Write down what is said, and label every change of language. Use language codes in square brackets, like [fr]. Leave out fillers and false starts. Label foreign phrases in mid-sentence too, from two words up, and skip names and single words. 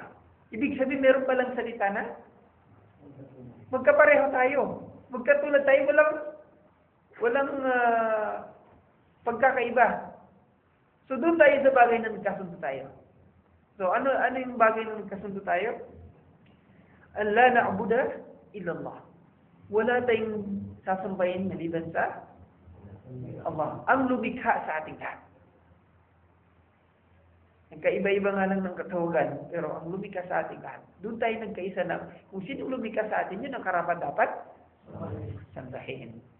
[tl] Ibig sabihin, meron palang salita na magkapareho tayo. Magkatulad tayo, walang pagkakaiba. So, doon tayo sa bagay na nagkasundo tayo. So, ano yung bagay na nagkasundo tayo? [ar] ألا نعبد إلا الله. [tl] Wala tayong sasambahin maliban sa Allah. Ang lumikha sa ating lahat. Nagkaiba-iba nga lang ng katawagan, pero ang lumikha sa ating lahat. Doon tayo nagkaisa na kung sino lumikha sa atin, yun ang karapat dapat sambahin.